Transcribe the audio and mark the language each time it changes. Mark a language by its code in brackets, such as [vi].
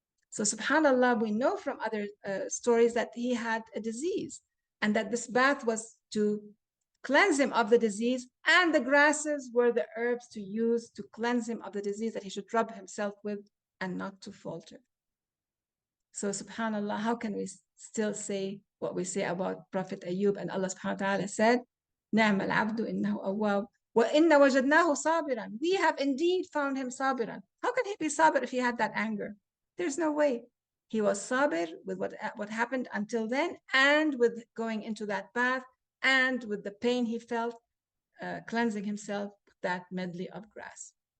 [en] So subhanAllah, we know from other stories that he had a disease and that this bath was to cleanse him of the disease, and the grasses were the herbs to use to cleanse him of the disease that he should rub himself with and not to falter. So subhanAllah, how can we still say what we say about Prophet Ayub? And Allah subhanahu wa ta'ala said, [ar] نعم العبد إنه أواب وإن وجدناه صابرا. [en] We have indeed found him sabiran. How can he be sabir if he had that anger? There's no way. He was sabir with what happened until then, and with going into that bath, and with the pain he felt, cleansing himself with that medley of grass.